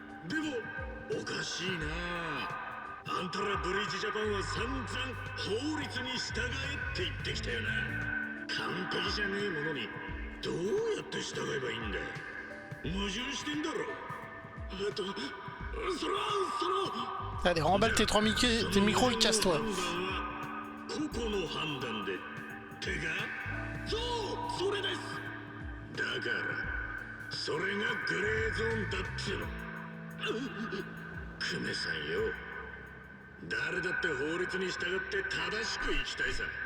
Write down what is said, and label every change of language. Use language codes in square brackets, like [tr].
[ja] でもおかしいな。あんたらブリッジジャパンは散々法律に従えって言ってきたよな。完璧じゃねえものにどうやって従えばいいんだ。矛盾してんだろ。それは [fr] Allez, remballe tes 3 micros et casse-toi. [ja] 個々の判断でてか、そうそれです。だからそれがグレーゾーンだっつうの。クメさんよ、誰だって法律に従って正しく生きたいさ。